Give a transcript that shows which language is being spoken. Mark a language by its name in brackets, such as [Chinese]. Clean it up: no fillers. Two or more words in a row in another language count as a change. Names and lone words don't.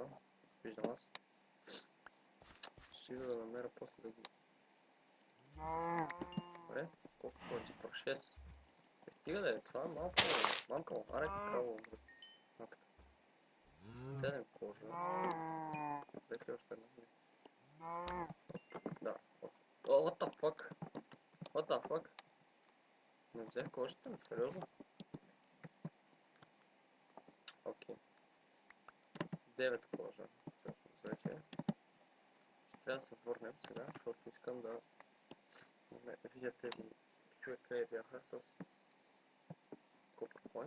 [Bulgarian] Виждам аз. Ще да намеря после да ги... Добре, колко кожи? Про 6. Стига да е, това е малко. Мамка, аре краво. 7 кожа. Взех ли още една? Да. [English] What the fuck? What the fuck? [Bulgarian] Не взех кожата, сериозно? Окей. 9 кожа. Всъщност вече. Трябва да се върнем сега, защото искам да видя тези чуя къде бяха с Copper Coins.